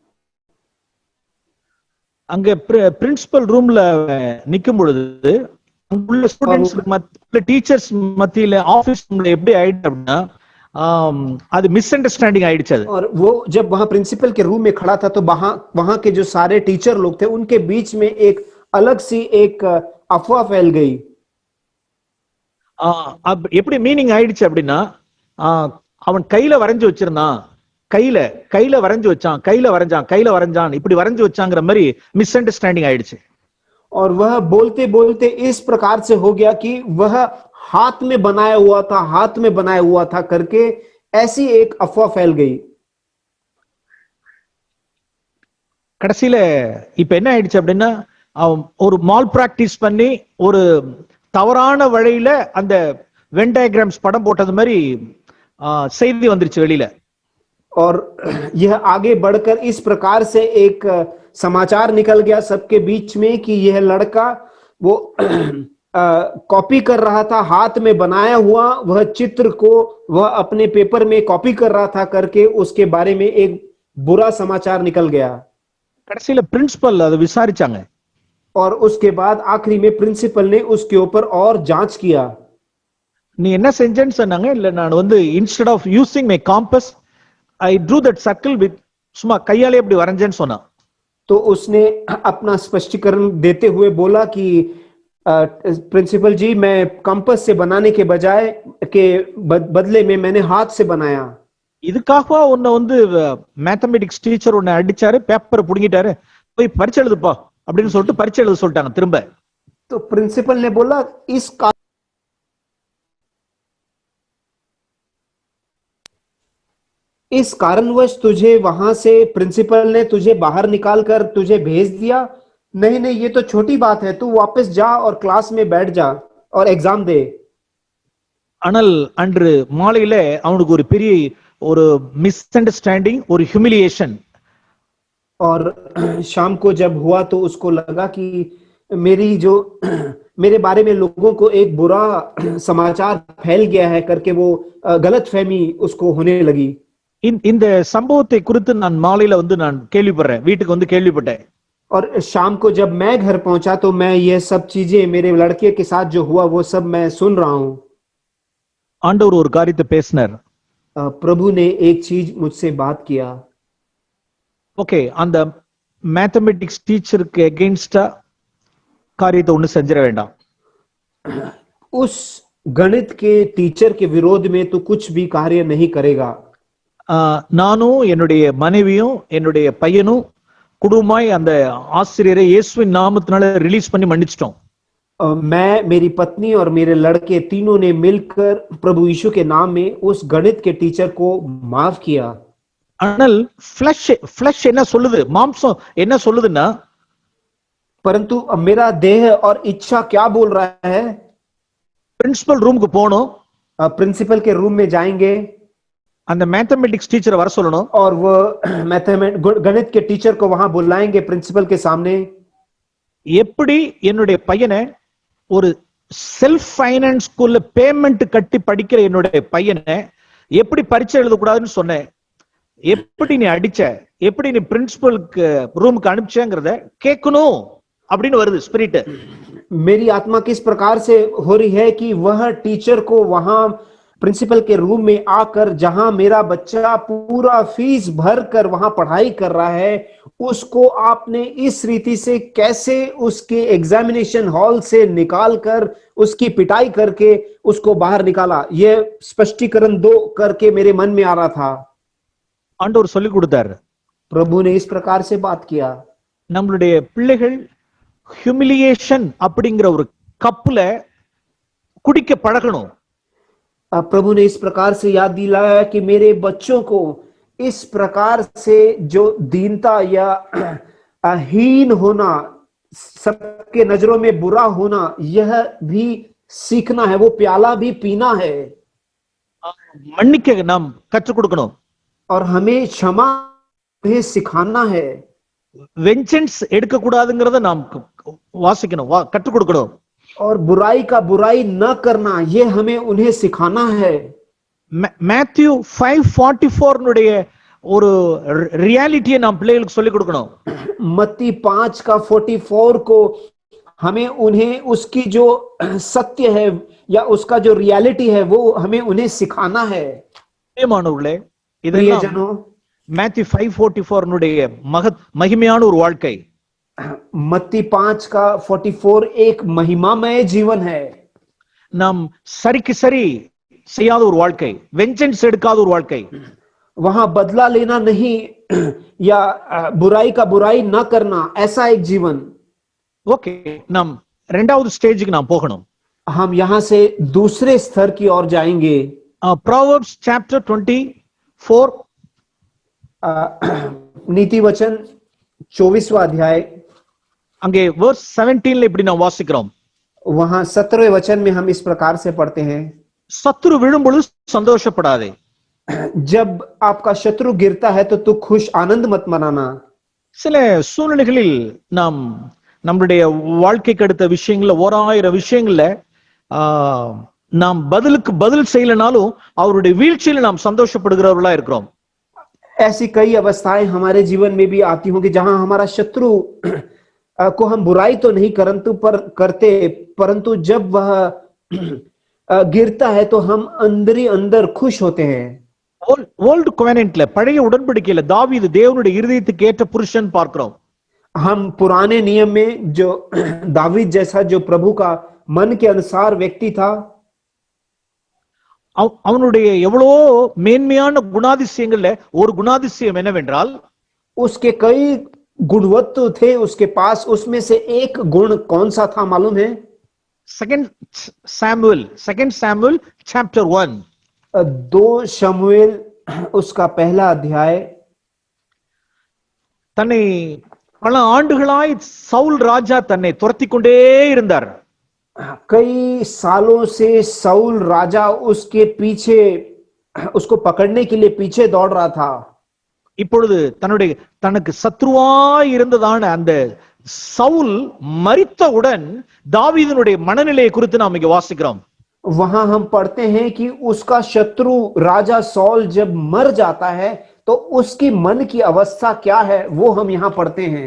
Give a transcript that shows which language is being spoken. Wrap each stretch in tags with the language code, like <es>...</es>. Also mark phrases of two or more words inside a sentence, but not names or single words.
<ta>அங்க பிரின்சிபல் ரூம்ல நிக்கும் பொழுது உள்ள ஸ்டூடண்ட்ஸ் மத்தியில டீச்சர்ஸ் மத்தியில ஆபீஸ் ரூம்ல எப்படி ஆயிடுச்சு அப்படின்னா, அது மிஸ் अंडरस्टैंडिंग ஆயிடுச்சு.</ta> <hi>और वो जब वहां प्रिंसिपल के रूम में खड़ा था तो वहां के जो सारे टीचर लोग थे उनके बीच में एक अलग सी एक अफवाह फैल गई.</hi> <ta>अब எப்படி மீனிங் ஆயிடுச்சு அப்படின்னா, அவன் கையில வரைஞ்சு வச்சிருந்தான், கையில வரைஞ்சு வச்சான், கையில வரைஞ்சான் இப்படி வரைஞ்சு வச்சாங்கிற மாதிரி மிஸ் अंडरस्टैंडिंग ஆயிடுச்சு.</ta> <hi>और वह बोलते बोलते इस प्रकार से हो गया कि वह हाथ में बनाया हुआ था करके ऐसी एक अफवाह फैल गई.</hi> <ta>கடைசியில இப்ப என்ன ஆயிடுச்சு அப்படின்னா, ஒரு மால் பிராக்டிஸ் பண்ணி ஒரு தவறான வழியில அந்த</ta> <en>Venn diagrams</en> <ta>படம் போட்டது மாதிரி செய்தி வந்துருச்சு வெளியில.</ta> <hi>और यह आगे बढ़कर इस प्रकार से एक समाचार निकल गया सबके बीच में कि यह लड़का वो कॉपी कर रहा था, हाथ में बनाया हुआ वह चित्र को वह अपने पेपर में कॉपी कर रहा था करके उसके बारे में एक बुरा समाचार निकल गया.</hi> <ta>கடைசியில பிரின்சிபல் அதை விசாரிச்சாங்க.</ta> <hi>और उसके बाद आखिरी में प्रिंसिपल ने उसके ऊपर और जांच किया.</hi> <ta>நீ என்ன செஞ்சேன்னு சொன்னாங்க. இல்ல நான் வந்து</ta> <en>instead of using my compass I drew that circle with</en> <ta>சும்மா கையாலே இப்படி வரைஞ்சேன்னு சொன்னான்.</ta> <hi>तो उसने अपना स्पष्टीकरण देते हुए बोला कि प्रिंसिपल जी मैं कंपास से बनाने के बजाय के बदले में मैंने हाथ से बनाया.</hi> <ta>இதுக்காக உன்னை வந்து</ta> <en>mathematics teacher</en> <ta>உன்னை அடிச்சாரு, பேப்பரை புடுங்கிட்டாரு, போய் பரீட்சை எழுதுப்பா அப்படின்னு சொல்லிட்டு பரீட்சை எழுத சொல்லிட்டாங்க திரும்ப.</ta> <hi>तो प्रिंसिपल ने बोला इस कारणवश तुझे वहां से प्रिंसिपल ने तुझे बाहर निकालकर तुझे भेज दिया. नहीं ये तो छोटी बात है, तू वापस जा और क्लास में बैठ जा और एग्जाम दे.</hi> <ta>ஆனால் அன்று மாலையில அவனுக்கு ஒரு பெரிய ஒரு மிஸ் अंडरस्टैंडिंग, ஒரு ஹியூமிலியேஷன்.</ta> <hi>और शाम को जब हुआ तो उसको लगा कि मेरी जो मेरे बारे में लोगों को एक बुरा समाचार फैल गया है करके वो गलतफहमी उसको होने लगी।</hi> <ta>இந்த சம்பவத்தை குறித்து நான் மாலையில நான் கேள்விப்படுறேன், வீட்டுக்கு கேள்விப்பட்டேன்.</ta> <hi>और शाम को जब मैं घर पहुंचा तो मैं ये सब चीजें मेरे लड़के के साथ जो हुआ वो सब मैं सुन रहा हूं।</hi> <ta>ஆண்டவர் ஒரு காரியத்தை பேசினார்.</ta> <hi>प्रभु ने एक चीज मुझसे बात किया।</hi> <ta>ஓகே, அந்த</ta> <en>mathematics teacher</en> <ta>எகெயின்ஸ்டா காரியத்தை ஒண்ணு செஞ்சிட வேண்டாம்.</ta> <hi>उस गणित के टीचर के विरोध में तो कुछ भी कार्य नहीं करेगा।</hi> <ta>நானும் என்னுடைய மனைவியும் என்னுடைய பையனும் குடும்பமாய் அந்த ஆசிரியரை இயேசுவின் நாமத்தினால ரிலீஸ் பண்ணி மன்னிச்சிட்டோம்.</ta> <hi>मैं, मेरी पत्नी और मेरे लड़के तीनों ने मिलकर प्रभु यीशु के नाम में उस गणित के टीचर को माफ किया।</hi> <ta>ஆனால் ஃப்ளஷ் என்ன சொல்லுது, மாம்சம் என்ன சொல்லுதுன்னா,</ta> <hi>परंतु मेरा देह और इच्छा क्या बोल रहा है? प्रिंसिपल रूम को</hi> <ta>போணும்,</ta> <hi>प्रिंसिपल के रूम में जाएंगे,</hi> <ta>அந்த</ta> <en>mathematics teacher</en> <ta>வர சொல்லணும்,</ta> <hi>और वो गणित के टीचर को वहां बुलाएंगे प्रिंसिपल के सामने।</hi> <ta>எப்படி என்னுடைய பையனை ஒரு</ta> <en>self finance school</en> <ta>பேமெண்ட் கட்டி படிக்கிற என்னுடைய பையனை எப்படி பரீட்சை எழுத கூடாதுன்னு சொன்னேன், எப்படி நீ அடிச்ச, எப்படி நீ பிரின்சிபலுக்கு ரூமுக்கு அனுப்பிச்சேங்கிறத கேட்கணும் அப்படின்னு வருது ஸ்பிரிட்।</ta> <hi>मेरी आत्मा किस प्रकार से हो रही है कि वह टीचर को वहां प्रिंसिपल के रूम में आकर, जहां मेरा बच्चा पूरा फीस भर कर वहां पढ़ाई कर रहा है, उसको आपने इस रीति से कैसे उसके</hi> <en>examination hall</en> <hi>से निकाल कर उसकी पिटाई करके उसको बाहर निकाला, यह स्पष्टीकरण दो करके मेरे मन में आ रहा था।</hi> <ta>ஆண்டவர் சொல்லி கொடுத்தார்।</ta> <hi>प्रभु ने इस प्रकार से बात किया।</hi> <ta>நம்மளுடைய பிள்ளைகள் ஹியூமிலியேஷன் அப்படிங்கிற ஒரு கப்புல குடிக்க பழகணும்।</ta> <hi>प्रभु ने इस प्रकार से याद दिलाया कि मेरे बच्चों को इस प्रकार से जो दीनता या हीन होना, सबके नजरों में बुरा होना, यह भी सीखना है, वो प्याला भी पीना है।</hi> <ta>மன்னிக்க நாம் கற்றுக் கொடுக்கணும்,</ta> <hi>और हमें क्षमा भी सिखाना है।</hi> <ta>வெஞ்சன்ஸ் எடுக்க கூடாதுங்கறத நாம் வாசிக்கணும், கற்றுக் கொடுக்கணும்।</ta> <hi>और बुराई का बुराई न करना, ये हमें उन्हें सिखाना है।</hi> <ta>मैथ्यू 5:44 னுடைய ஒரு ரியாலிட்டியை நாம் பிள்ளைகளுக்கு சொல்லிக் கொடுக்கணும்।</ta> <hi>मत्ती 5 का 44 को हमें उन्हें उसकी जो सत्य है या उसका जो रियलिटी है वो हमें उन्हें सिखाना है।</hi> <ta>பிரியமானவர்களே, இதெல்லாம் मैथ्यू 5:44 னுடைய மகிமையான ஒரு வாழ்க்கை।</ta> <hi>मत्ती 5 का 44 एक महिमामय जीवन है।</hi> <ta>நாம் சரிக்கு சரி செய்யாத ஒரு வாழ்க்கை, வெஞ்சன்ஸ் எடுக்காத ஒரு வாழ்க்கை,</ta> <hi>वहां बदला लेना नहीं या बुराई का बुराई न करना, ऐसा एक जीवन। ओके,</hi> <ta>நாம் இரண்டாவது ஸ்டேஜுக்கு நாம் போகணும்।</ta> <hi>हम यहां से दूसरे स्तर की ओर जाएंगे।</hi> <en>Proverbs chapter 24,</en> <hi>नीति वचन 24वां अध्याय,</hi> <ta>அங்கே verse 17 இப்படி நாம் வாசிக்கிறோம்।</ta> <hi>वहां 17वें वचन में हम इस प्रकार से पढ़ते हैं,</hi> <ta>சத்துரு விழும்பொழுது சந்தோஷப்படாதே।</ta> <hi>जब आपका शत्रु गिरता है तो तू खुश आनंद मत मनाना।</hi> <ta>சில சூழ்நிலைகளில் நாம் நம்மளுடைய வாழ்க்கைக்கு அடுத்த விஷயங்கள்ல 1000 விஷயங்கள்ல நாம் பதிலுக்கு பதில் செய்யலனாலும் அவருடைய வீழ்ச்சியில நாம் சந்தோஷப்படுகிறவர்களா இருக்கிறோம்।</ta> <hi>ऐसी कई अवस्थाएं हमारे जीवन में भी आती होंगी जहां हमारा शत्रु को हम बुराई तो नहीं करते, परंतु जब वह गिरता है तो हम अंदर ही अंदर खुश होते हैं।</hi> <en>old covenant,</en> <ta>பழைய உடன்படிக்கையில தாவீது தேவனுடைய இருதயத்துக்கு ஏற்ற புருஷன் பார்க்கிறோம்।</ta> <hi>हम पुराने नियम में जो दावीद जैसा जो प्रभु का मन के अनुसार व्यक्ति था,</hi> <ta>அவனுடைய எவ்வளவோ மேன்மையான குணாதிசயங்கள்ல ஒரு குணாதிசயம் என்னவென்றால்,</ta> <hi>उसके कई गुणवत्ता थे उसके पास, उसमें से एक गुण कौन सा था मालूम है?</hi> <en>2 Samuel chapter 1,</en> <hi>2 शमूएल उसका पहला अध्याय।</hi> <ta>தன்னை பல ஆண்டுகளாய் சவுல் ராஜா தன்னை துரத்தி கொண்டே இருந்தார்।</ta> <hi>कई सालों से साउल राजा उसके पीछे, उसको पकड़ने के लिए पीछे दौड़ रहा था।</hi> <ta>இப்பொழுது தனக்கு சத்ருவாய் இருந்ததான அந்த சவுல் மரித்தவுடன் தாவீதினுடைய மனநிலையை குறித்து நாம் இங்க வாசிக்கிறோம்.</ta> <hi>वहां हम पढ़ते हैं कि उसका शत्रु राजा सौल जब मर जाता है तो उसकी मन की अवस्था क्या है वो हम यहां पढ़ते हैं.</hi>